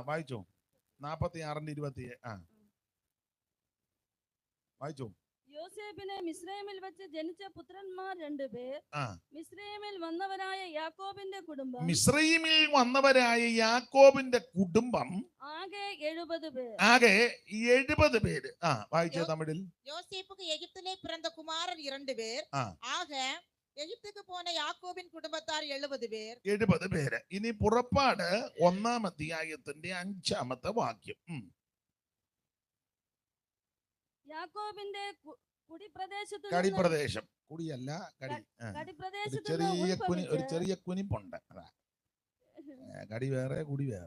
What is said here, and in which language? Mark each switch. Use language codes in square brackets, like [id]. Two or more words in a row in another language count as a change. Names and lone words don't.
[ml] വായിച്ചോ. 46:27. വായിച്ചോ. യോസേഫിനെ മിസ്രയീമിൽ വെച്ച് ജനിച്ച പുത്രന്മാർ 2 പേർ മിസ്രയീമിൽ വന്നവരായ യാക്കോബിന്റെ കുടുംബം. മിസ്രയീമിൽ വന്നവരായ യാക്കോബിന്റെ കുടുംബം ആകെ 70 പേർ. ആകെ 70 പേര്. വായിച്ചോ തമിഴിൽ. [ta] யோசேப்புக்கு எகிப்திலே பிறந்த குமாரர் 2 பேர். ஆக எகிப்துக்கு போன யாக்கோபின் குடும்பத்தார் 70 பேர். [ml] 70 പേര്. ഇനി പുറപ്പാട് 1-ാം അധ്യായത്തിന്റെ 5-ാമത്തെ വാക്യം. യാക്കോബിന്റെ കുടിപ്രദേശത്ത് കടിപ്രദേശം, കുടിയല്ല കടി, ഒരു ചെറിയ കുനിപ്പുണ്ട്. കടി വേറെ കുടി വേറെ.